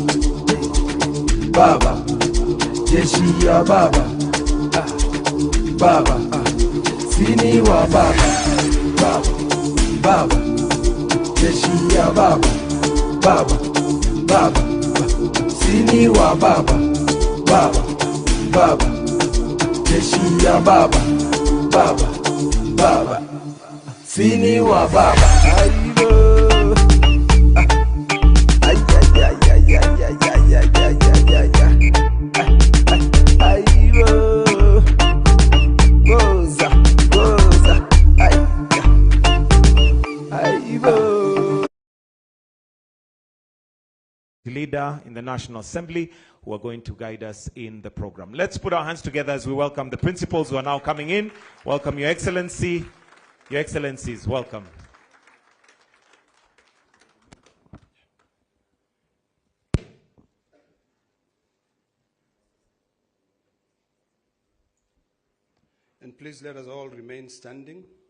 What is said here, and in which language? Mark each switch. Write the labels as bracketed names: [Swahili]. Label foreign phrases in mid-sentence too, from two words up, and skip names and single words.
[Swahili] Baba, jeshi ya Baba, Baba, sini wa Baba, Baba, Baba, jeshi ya Baba, Baba, Baba, sini wa Baba, Baba, Baba, jeshi ya Baba, Baba, Baba, sini wa Baba. Aibo, ay ay ay ay ay ay ay ay ay ay. Aibo, goza, goza, ay, aibo. [English] Leader in the National Assembly who are going to guide us in the program. Let's put our hands together as we welcome the principals who are now coming in. Welcome, Your Excellency. Your Excellencies, welcome. And please let us all remain standing.